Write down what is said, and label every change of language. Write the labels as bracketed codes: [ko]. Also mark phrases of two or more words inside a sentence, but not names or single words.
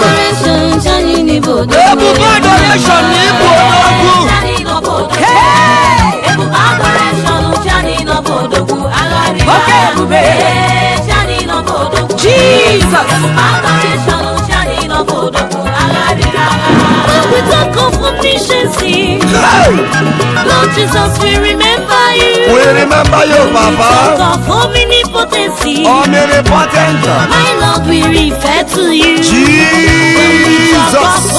[ig] Ebube adoration, Johnny, n'ịbụ odogwu. Ebube adoration, n'ịbụ odogwu. Hey! Ebube adoration, Johnny, n'ịbụ odogwu. Agharị Oke ebube. Hey, Johnny, n'ịbụ odogwu. Jesus. Ebube adoration, Johnny, n'ịbụ odogwu. [en] When we talk of omniscience, Hey! Lord Jesus, we remember you. We remember you, When we Papa. talk of omnipotency, Omnipotent. my Lord, we refer to you. When we talk of Jesus.